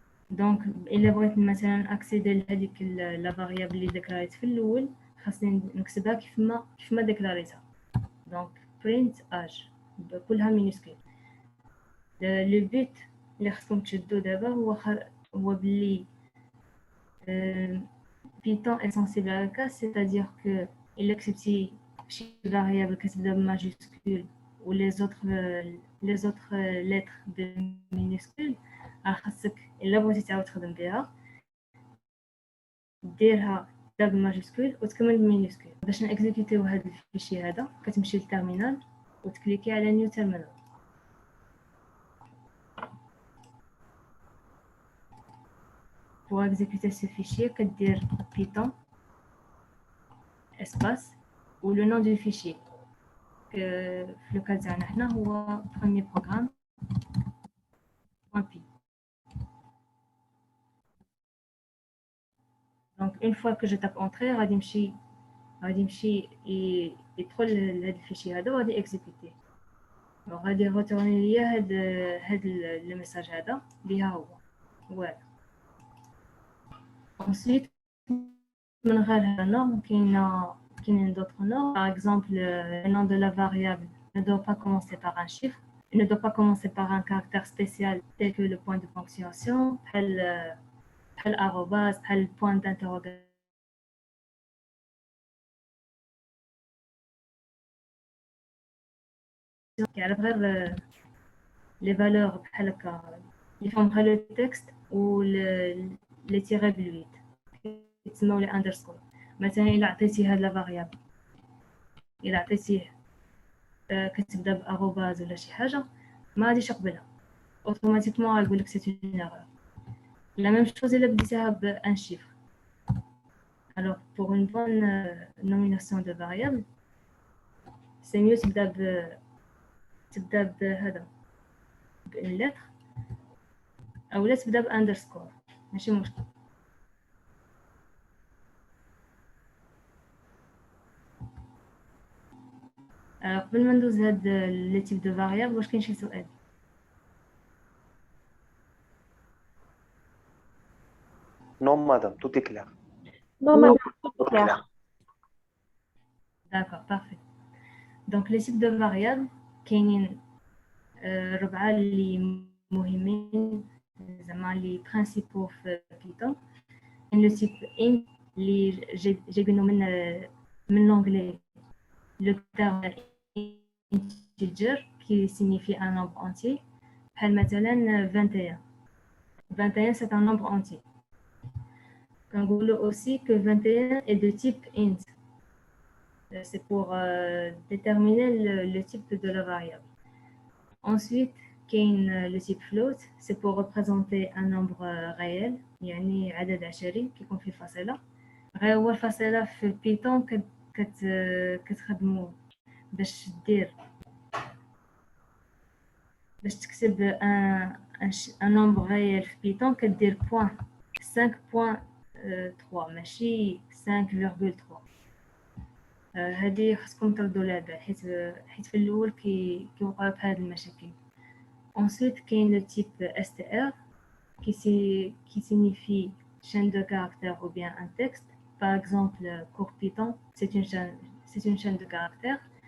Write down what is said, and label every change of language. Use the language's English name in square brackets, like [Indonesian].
[Arabic] دونك الا بغيت مثلا اكسيدي لهذيك la variable اللي ديكلاريت في الاول خاصني نكتبها كيف ما ديكلاريتها. دونك print âge بكلها مينيسكول. لو بيت اللي خصكم تشدو دابا هو بلي [French] Python est sensible à la casse, c'est-à-dire que il accepte chaque variable qui est de majuscule ou les autres lettres de minuscules. [Arabic] خاصك إلا بغيتي تعاود تخدم بها ديرها ب ماجيسكول وتكمل بمينيسكول. باش نكزيكوتيو هذا الفيشي هذا كتمشي للتيرمينال وتكليكي على نيو تيرمينال. [French] Pour exécuter ce fichier, [Arabic] كدير [French] Python espace ou le nom du fichier. [Arabic] في le cas تاعنا حنا هو premier programme .py. [French] Donc une fois que je tape entrée [Arabic] غادي يمشي يدخل لهذا الفيشي هذا وغادي [French] exécuter. [Arabic] غادي يريتورني ليا هاد الميساج هذا اللي ها هو voilà. Ensuite من غير هذا النورم كاينين [French] d'autres normes. Par exemple, le nom de la variable ne doit pas commencer par un chiffre, il ne doit pas commencer par un caractère spécial tel que le point de ponctuation, بحال arrobas, بحال point d'interrogation. [Arabic] كيعرف غير les valeurs بحال هكا اللي فيهم غير le texte و les tirés بلويد يتسموا لي underscore. مثلا إلا عطيتي هاد لا فاريابل إلا عطيتيه كتبدا بأروباز ولا شي حاجة ما غاديش يقبلها. [French] automatiquement [Arabic] غيقول لك [French] c'est une erreur. La même chose [Arabic] إلا بديتها [French] بun chiffre. Alors pour une bonne nomination de variable, c'est mieux [Arabic] تبدا بهذا [French] بune lettre أو لا تبدا بunderscore [Arabic] ماشي مشكل. قبل ما ندوز هاد لي تيب دو فاريابل واش كاين شي سؤال؟ [French] Non, madame, tout est clair. Non, madame, tout est clair. D'accord, parfait. Donc les types de variables [Arabic] كاينين ربعة اللي مهمين زعما اللي principaux في Python. [French] كاين le type int [Arabic] اللي جايبينو من [French] l'anglais le terme integer qui signifie un nombre entier. [Arabic] بحال مثلا [French] 21. 21 c'est un nombre entier. كنقولوا aussi que 21 est de type int. C'est pour déterminer le type de la variable. Ensuite, le type float, c'est pour représenter un nombre réel, [Arabic] يعني عدد عشري كيكون فيه فاصلة. غير هو الفاصلة في بيتون كتخدمو باش تكتب [French] un nombre réel [Arabic] في بيتون كدير point 5.3 ماشي 5.3. هذه خصكم تردوا لها بال حيت في الاول كيوقعوا بهاد المشاكل. [French] Ensuite كاين le type str qui signifie chaîne de caractères ou bien un texte. Par exemple cours Python c'est une chaîne de caractères.